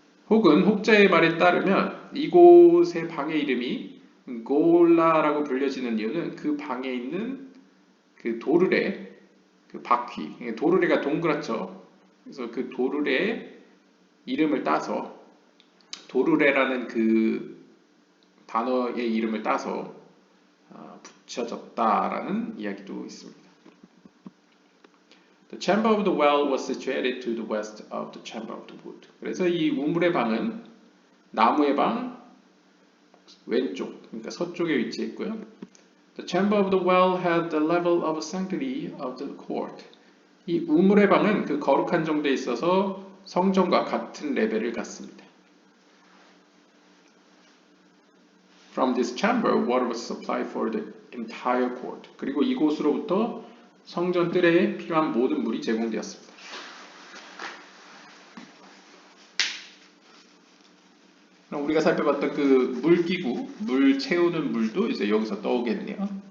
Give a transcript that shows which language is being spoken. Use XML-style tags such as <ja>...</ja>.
<ko>혹은 혹자의 말에 따르면 이곳의 방의 이름이 골라라고 불려지는 이유는 그 방에 있는 그 도르래, 그 바퀴, 도르래가 동그랗죠. 그래서 그 도르래의 이름을 따서 도르래라는 그 단어의 이름을 따서 붙여졌다라는 이야기도 있습니다.</ko> <en>The chamber of the well was situated to the west of the chamber of the wood.</en> <ko>그래서 이 우물의 방은 나무의 방 왼쪽, 그러니까 서쪽에 위치해 있고요.</ko> <en>The chamber of the well had the level of sanctity of the court.</en> <ko>이 우물의 방은 그 거룩한 정도에 있어서 성전과 같은 레벨을 갖습니다.</ko> <en>From this chamber, water was supplied for the entire court.</en> <ko>그리고 이곳으로부터 성전 뜰에 필요한 모든 물이 제공되었습니다. 그럼 우리가 살펴봤던 그 물기구, 물 채우는 물도 이제 여기서 떠오겠네요.</ko>